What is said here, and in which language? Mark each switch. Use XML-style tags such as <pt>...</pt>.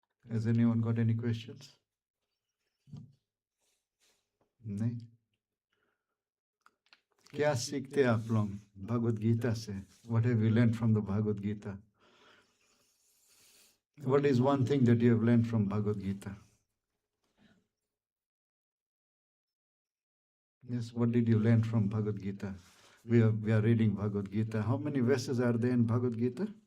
<en>Has anyone got any questions?</en> <hi>नहीं? क्या सीखते हैं आप लोग भगवद गीता से?</hi> <en>What have you learned from the Bhagavad Gita? What is one thing that you have learned from Bhagavad Gita? Yes, what did you learn from Bhagavad Gita? We are reading Bhagavad Gita. How many verses are there in Bhagavad Gita?</en>